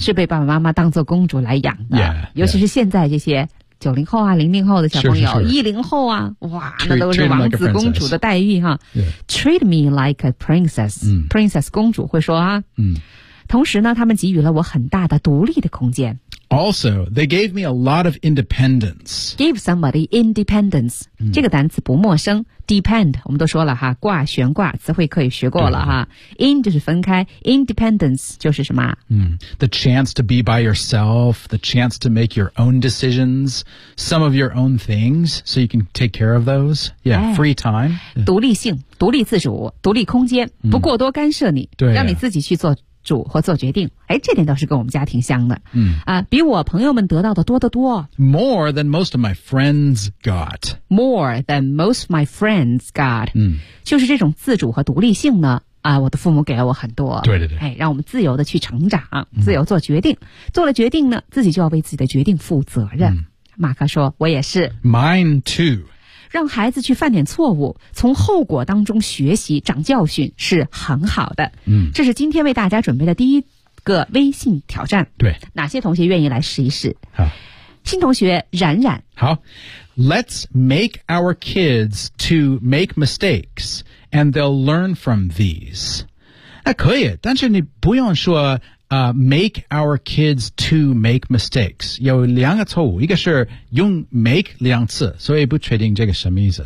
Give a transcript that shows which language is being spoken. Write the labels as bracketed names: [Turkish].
[Chinese] 是被爸爸妈妈当作公主来养的 yeah, yeah. 尤其是现在这些90后啊00后的小朋友10后啊哇那都是王子公主的待遇哈、 like yeah. [English] Treat me like a princess、嗯、 [Chinese] Princess 公主会说啊、嗯、同时呢他们给予了我很大的独立的空间 [English] Also, they gave me a lot of independence Gave somebody independence、嗯、 [Chinese] 这个单词不陌生 Depend 我们都说了哈挂悬挂词汇可以学过了哈 In 就是分开 Independence 就是什么、 [English] 嗯、The chance to be by yourself The chance to make your own decisions Some of your own things So you can take care of those Yeah,、哎、 free time [Chinese] 独立性独立自主独立空间不过多干涉你、嗯、对、啊、让你自己去做主和做决定哎，这点倒是跟我们家挺像的、嗯啊、比我朋友们得到的多得多 [English] More than most of my friends got More than most of my friends got、嗯、 [Chinese] 就是这种自主和独立性呢啊，我的父母给了我很多对对对、哎、让我们自由的去成长自由做决定、嗯、做了决定呢自己就要为自己的决定负责任、嗯、马克说我也是 [English] Mine too [Chinese] 让孩子去犯点错误从后果当中学习长教训是很好的、嗯、这是今天为大家准备的第一个微信挑战对哪些同学愿意来试一试好新同学冉冉 [English] 好 Let's make our kids to make mistakes and they'll learn from these [Chinese] 那可以但是你不用说 [English] make our kids to make mistakes. [Chinese] 有两个错误，一个是用 make 两次，所以不确定这个什么意思。